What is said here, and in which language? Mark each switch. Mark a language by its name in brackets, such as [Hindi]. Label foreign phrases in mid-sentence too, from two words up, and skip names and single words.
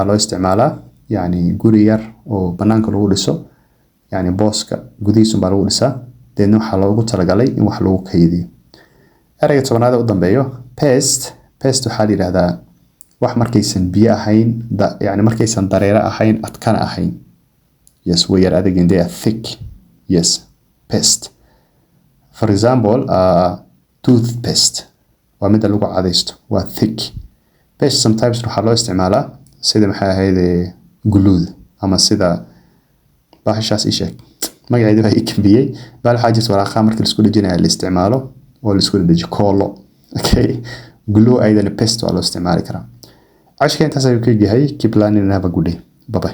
[Somali] loo isticmaalaa yani guri yar oo banaanka lagu dhiso yani booska gudihiisa baa lagu dhisaa deedna waxa loogu talagalay in wax lagu kaydiyo ereyga tobanaad u dambeeyo pest waxa la yiraahdaa wax markaysan biyo ahayn yani markaysan dareere ahayn adkana ahayn yes way yar adag [English] they are thick yes pest for example toothpaste [Somali] waa mid lagu cadaysto waa [English] thick pest sometimes [Somali] waxa loo isticmaalaa sida maxay ahayd glue ama sida bahashaas isheeg magaceedu ay kambiyay bal xaajis waraqa markii la isku dhijinayo la isticmaalo oo la isku dhijiyo koolo [English] okay glue [Somali] aydan pest waa loo isticmaali karaa cashka intaas ayuu ka yahay [English] keep learning and have a good day bye bye